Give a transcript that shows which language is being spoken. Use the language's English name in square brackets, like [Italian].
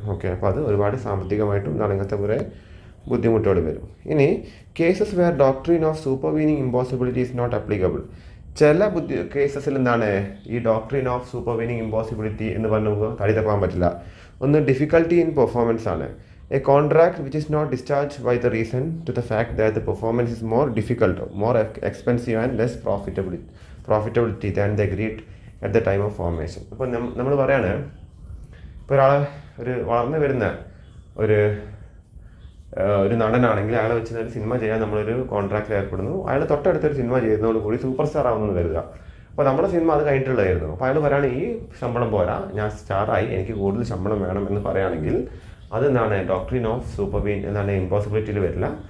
[Malayalam] Okay, അപ്പോൾ അത് ഒരുപാട് സാമ്പത്തികമായിട്ടും ഇങ്ങനത്തെ കുറേ ബുദ്ധിമുട്ടുകൾ വരും. [English] ഇനി cases where doctrine of supervening impossibility is not applicable. [Malayalam] ചില കേസസിൽ ഈ ഡോക്ട്രീൻ ഓഫ് സൂപ്പർവീനിങ് ഇമ്പോസിബിലിറ്റി എന്ന് പറഞ്ഞ് നമുക്ക് തടി തപ്പാൻ പറ്റില്ല. ഒന്ന് ഡിഫിക്കൽട്ടി ഇൻ പെർഫോമൻസ് ആണ്. [English] A contract which is not discharged by the reason to the fact that the performance is more difficult, more expensive and less profitability than the agreed at the time of formation. [Malayalam] അപ്പോൾ നമ്മൾ പറയാണ്, ഇപ്പോൾ ഒരു വളർന്നു വരുന്ന ഒരു നടനാണെങ്കിൽ അയാളെ വെച്ച് ഒരു സിനിമ ചെയ്യാൻ നമ്മളൊരു കോൺട്രാക്റ്റിൽ ഏർപ്പെടുന്നു. അയാൾ തൊട്ടടുത്തൊരു സിനിമ ചെയ്യുന്നതോടുകൂടി സൂപ്പർ സ്റ്റാർ ആവുമെന്ന് കരുതുക. അപ്പോൾ നമ്മുടെ സിനിമ അത് കഴിഞ്ഞിട്ടുള്ളതായിരുന്നു. അപ്പോൾ അയാൾ പറയുകയാണ്, ഈ ശമ്പളം പോരാ, ഞാൻ സ്റ്റാറായി, എനിക്ക് കൂടുതൽ ശമ്പളം വേണം എന്ന് പറയുകയാണെങ്കിൽ ഡോക്ട്രീൻ ഓഫ് സൂപ്പർവീൻ ഇമ്പോസിബിലിറ്റിയിൽ വരില്ല.